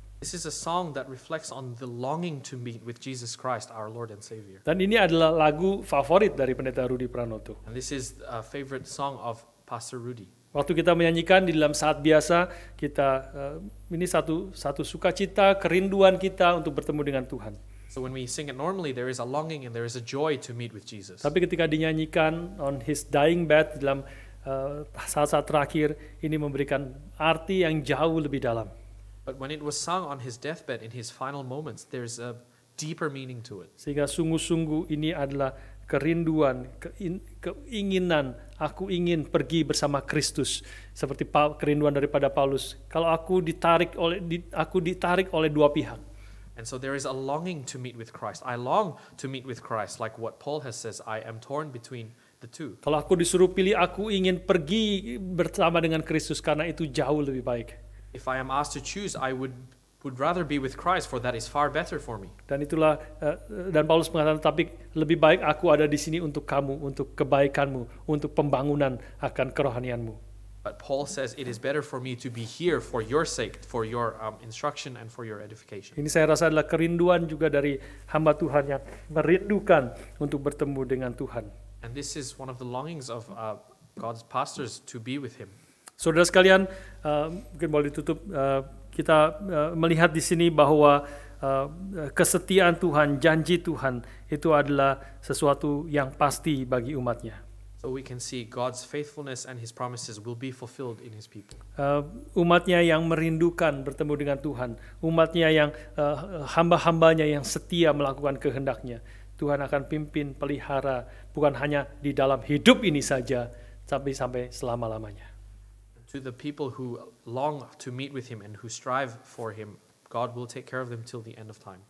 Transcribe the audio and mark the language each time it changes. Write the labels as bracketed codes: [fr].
[en] This is a song that reflects on the longing to meet with Jesus Christ, our Lord and Savior. [id] Dan ini adalah lagu favorit dari Pendeta Rudi Pranoto. [en] And this is a favorite song of Pastor Rudy. [id] Waktu kita menyanyikan di dalam saat biasa, kita ini satu sukacita, kerinduan kita untuk bertemu dengan Tuhan. [en] So when we sing it normally, there is a longing and there is a joy to meet with Jesus. [id] Tapi ketika dinyanyikan [en] on his dying bed [id] dalam saat-saat terakhir, ini memberikan arti yang jauh lebih dalam. [en] But when it was sung on his deathbed in his final moments, there's a deeper meaning to it. [id] Sehingga sungguh-sungguh ini adalah kerinduan, keinginan, aku ingin pergi bersama Kristus. Seperti kerinduan daripada Paulus. Kalau aku ditarik oleh dua pihak. [en] And so there is a longing to meet with Christ. I long to meet with Christ, like what Paul has says, I am torn between the two. [id] Kalau aku disuruh pilih, aku ingin pergi bersama dengan Kristus karena itu jauh lebih baik. [en] If I am asked to choose, I would rather be with Christ, for that is far better for me. [id] Dan itulah dan Paulus mengatakan, tapi lebih baik aku ada di sini untuk kamu, untuk kebaikanmu, untuk pembangunan akan kerohanianmu. [en] But Paul says it is better for me to be here for your sake, for your instruction and for your edification. [id] Ini saya rasa adalah kerinduan juga dari hamba Tuhan yang merindukan untuk bertemu dengan Tuhan. [en] And this is one of the longings of God's pastors, to be with him. [id] Saudara sekalian, mungkin boleh ditutup. Kita melihat di sini bahwa kesetiaan Tuhan, janji Tuhan itu adalah sesuatu yang pasti bagi umatnya. [en] So we can see God's faithfulness and his promises will be fulfilled in his people. [id] Umatnya yang merindukan bertemu dengan Tuhan, umatnya yang hamba-hambanya yang setia melakukan kehendaknya, Tuhan akan pimpin, pelihara, bukan hanya di dalam hidup ini saja, tapi sampai selama-lamanya. [en] To the people who long to meet with him and who strive for him, God will take care of them till the end of time.